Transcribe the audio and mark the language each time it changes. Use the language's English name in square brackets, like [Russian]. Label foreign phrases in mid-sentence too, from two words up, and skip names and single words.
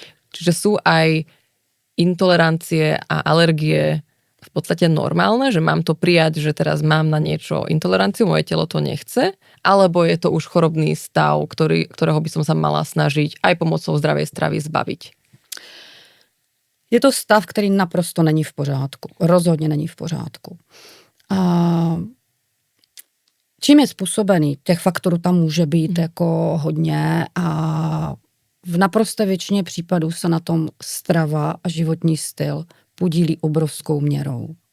[Slovak] Čiže sú aj intolerancie a alergie v podstate normálne, že mám to prijať, že teraz mám na niečo intoleranciu, moje telo to nechce, alebo je to už chorobný stav, ktorého by som sa mala snažiť aj pomocou zdravej stravy zbaviť? [Czech] Je to stav, který naprosto není v pořádku. Rozhodně není v pořádku. A čím je způsobený? Těch faktorů tam může být jako hodně a v naprosté většině případů se na tom strava a životní styl podílí obrovskou měrou.